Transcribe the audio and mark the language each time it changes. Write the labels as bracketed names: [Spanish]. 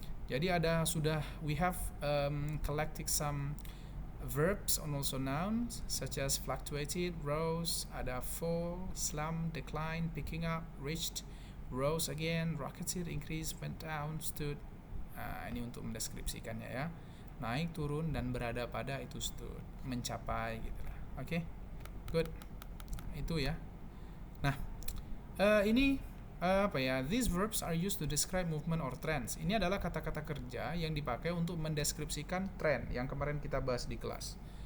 [English] Jadi we have collected some verbs and also nouns such as fluctuated, rose, ada fall, slump, decline, picking up, reached, rose again, rocketed, increase, went down, stood. [Indonesian] Ini untuk mendeskripsikannya ya. Naik, turun, dan berada pada itu stood. Mencapai gitu lah. Oke, good. Itu ya. Nah, ini apa ya? [English] These verbs are used to describe movement or trends. [Indonesian] Ini adalah kata-kata kerja yang dipakai untuk mendeskripsikan tren yang kemarin kita bahas di kelas.